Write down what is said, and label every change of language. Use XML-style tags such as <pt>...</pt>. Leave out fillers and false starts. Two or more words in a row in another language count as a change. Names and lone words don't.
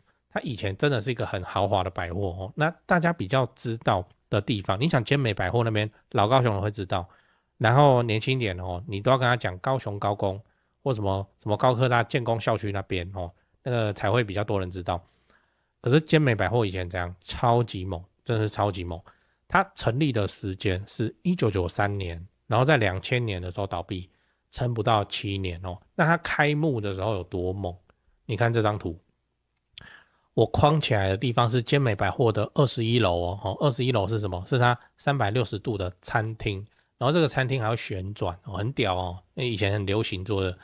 <zh>它以前真的是一個很豪華的百貨哦。那大家比較知道的地方，你想堅美百貨那邊老高雄人會知道，然後年輕點哦，你都要跟他講高雄高工或什麼高科大建工校區那邊哦，那個才會比較多人知道。可是堅美百貨以前這樣超級猛，真的是超級猛。它成立的時間是1993年，然後在2000年的時候倒閉，撐不到7年哦。那它開幕的時候有多猛？你看這張圖。我框起來的地方是堅美百貨的21樓哦，21樓是什麼？是它360度的餐廳，然後這個餐廳還會旋轉哦，很屌哦，因為以前很流行做的。</zh>